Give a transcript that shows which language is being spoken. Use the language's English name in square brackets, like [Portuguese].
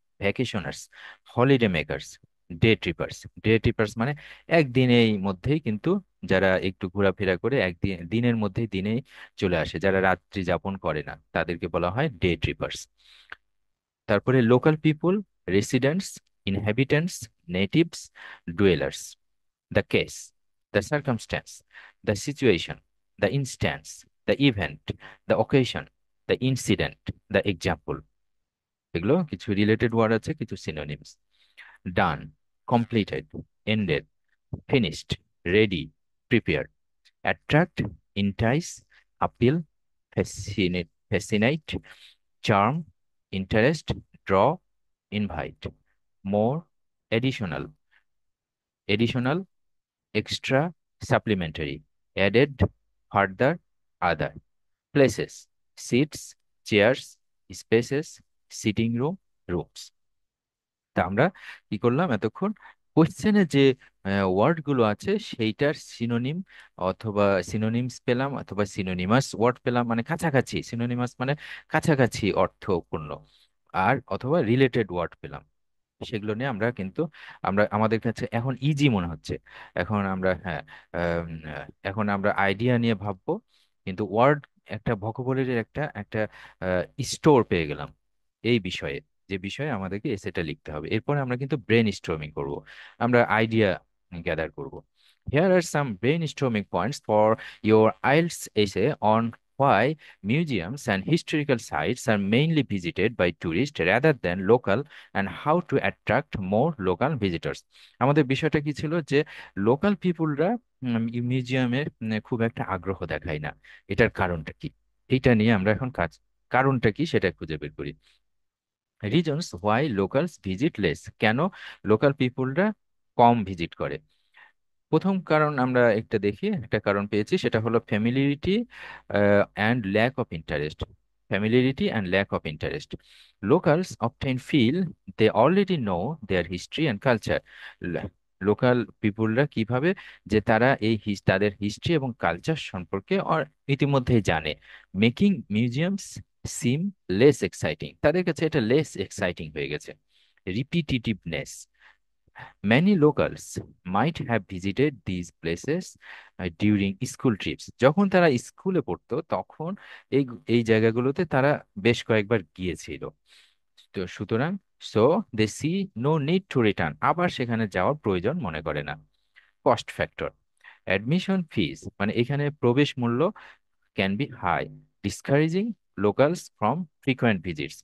[English] Vacationers, holiday makers, day trippers. [Bangla] Day ট্রিপার্স মানে একদিনের মধ্যেই কিন্তু যারা একটু ঘোরাফেরা করে একদিন দিনের মধ্যেই দিনে চলে আসে, যারা রাত্রি যাপন করে না, তাদেরকে বলা হয় ডে ট্রিপার্স। [English] তারপরে local people, residents, inhabitants, natives, dwellers. The case, the circumstance, the situation, the instance, the event, the occasion, the incident, the example. [Bangla] এগুলো কিছু রিলেটেড ওয়ার্ড আছে, কিছু সিনোনিমস। [English] Done, completed, ended, finished, ready, prepared. Attract, entice, appeal, fascinate, charm, interest, draw, invite. More, additional, additional, extra, supplementary, added, further, other. Places, seats, chairs, spaces, sitting room, rooms. [Bangla] তা আমরা কি করলাম এতক্ষণ? কোশ্চেনে যে ওয়ার্ড গুলো আছে সেইটার সিনোনিম অথবা সিনোনিমস পেলাম, অথবা সিনোনিমাস ওয়ার্ড পেলাম, মানে কাছাকাছি। সিনোনিমাস মানে কাছাকাছি অর্থপূর্ণ, আর অথবা রিলেটেড ওয়ার্ড পেলাম। সেগুলো নিয়ে আমরা কিন্তু আমাদের কাছে এখন ইজি মনে হচ্ছে। এখন আমরা হ্যাঁ, এখন আমরা আইডিয়া নিয়ে ভাববো, কিন্তু ওয়ার্ড, একটা ভোকাবুলারির একটা একটা স্টোর পেয়ে গেলাম এই বিষয়ে, যে বিষয়ে আমাদেরকে এসেটা লিখতে হবে। এরপরে আমরা কিন্তু ব্রেন স্টর্মিং করব, আমরা আইডিয়া গ্যাদার করব। [English] Here are some brainstorming points for your IELTS essay on why museums and historical sites are mainly visited by tourists rather than local, and how to attract more local visitors. [Bangla] আমাদের বিষয়টা কি ছিল, যে local পিপুলরা মিউজিয়ামে খুব একটা আগ্রহ দেখায় না, এটার কারণটা কি? এইটা নিয়ে আমরা এখন কারণটা কি সেটা খুঁজে বের করি। [English] reasons why locals visit less, [Bangla] কেন লোকাল পিপুলরা কম ভিজিট করে। প্রথম কারণ আমরা একটা দেখি, একটা কারণ পেয়েছি, সেটা হলো [English] Familiarity and lack of interest. Familiarity and lack of interest. Locals often feel they already know their history and culture. [Bangla] Local পিপুলরা কিভাবে, যে তারা তাদের হিস্ট্রি এবং কালচার সম্পর্কে ইতিমধ্যেই জানে। [English] making museums seem less exciting, [Bangla] তাদের কাছে এটা লেস এক্সাইটিং হয়ে গেছে। [English] Repetitiveness, many locals might have visited these places during school trips. [Bangla] যখন তারা স্কুলে পড়তো তখন এই এই জায়গাগুলোতে তারা বেশ কয়েকবার গিয়েছিল। তো সুতরাং [English] so they see no need to return, [Bangla] আবার সেখানে যাওয়ার প্রয়োজন মনে করে না। [English] cost factor, admission fees, [Bangla] মানে এখানে প্রবেশ মূল্য [English] Can be high, discouraging locals from frequent visits.